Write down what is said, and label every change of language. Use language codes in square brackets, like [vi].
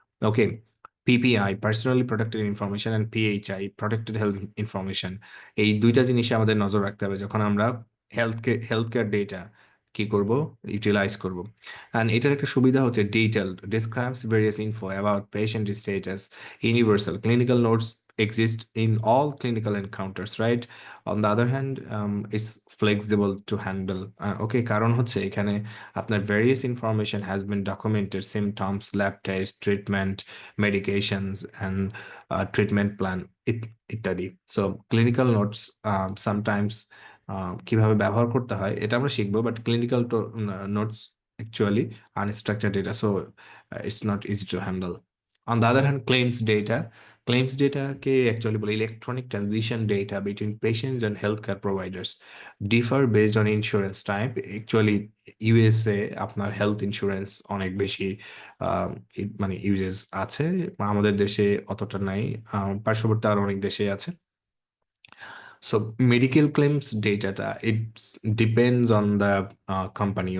[bn] Okay, PPI, personally protected information, and PHI, protected health information, এই দুইটা জিনিসে আমাদের নজর রাখতে হবে যখন আমরা হেলথ কেয়ার ডেটা কি করব, ইউটিলাইজ করব। [en] and [bn] এটার একটা সুবিধা হচ্ছে [en] Detailed, describes various info about patient status, universal clinical notes exist in all clinical encounters, right? On the other hand, it's flexible to handle. Okay, [bn] কারণ হচ্ছে এখানে আপনার [en] various information has been documented, symptoms, lab test, treatment, medications, and treatment plan ইত্যাদি। [bn] So clinical notes sometimes কিভাবে ব্যবহার করতে হয় এটা আমরা শিখবো, but clinical notes actually unstructured data, [en] So it's not easy to handle. On the other hand, claims data কে actually বলে electronic transition data between patients and healthcare providers differ based on insurance type. [bn] Actually, USA আপনার health insurance অনেক বেশি মানে uses আছে, আমাদের দেশে অতটা নাই, পার্শ্ববর্তী আরো অনেক দেশে আছে। [en] So medical claims data, it depends on the company.